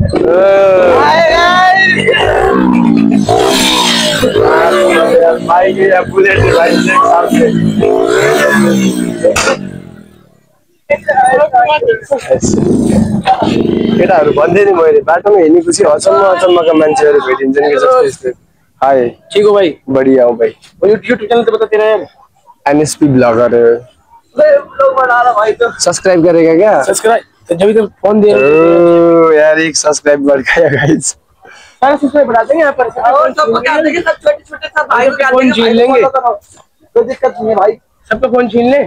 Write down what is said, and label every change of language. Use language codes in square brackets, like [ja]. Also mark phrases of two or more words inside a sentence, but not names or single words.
[ne] केटाहरू भन्दै नि मैले बाटोमा हिँडेपछि अचम्मका मान्छेहरू भेटिन्छन् कि जस्तो यस्तो। [hi] हाय ठीक हो भाई? बढ़िया हो भाई। यूट्यूब चैनल तो बता तेरा यार। एनएसपी ब्लॉगर सब्सक्राइब करेगा क्या? सब्सक्राइब जब तक फोन दे यार एक सब्सक्राइब बढ़ गया गाइस। सारा सब्सक्राइब बढ़ा देंगे यहाँ पर और सब कर देंगे, सब छोटे-छोटे सब भाई को फोन छीन लेंगे, कोई दिक्कत नहीं है भाई, सबका फोन छीन ले।